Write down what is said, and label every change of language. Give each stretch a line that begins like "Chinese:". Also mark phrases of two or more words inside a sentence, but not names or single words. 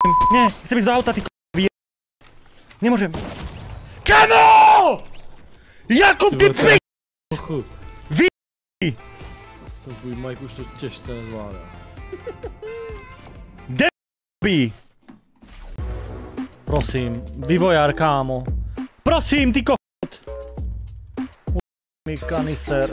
Slovak: Nie, chcem ísť do auta, ty k***, nemôžem. KAMO! Jakub, ty p***! Vy***!
Czech: Tvůj Mike už to těžce nezvládá.
Slovak: D***! Prosím, vývojár, kámo. Prosím, ty kokot! Mi kanister.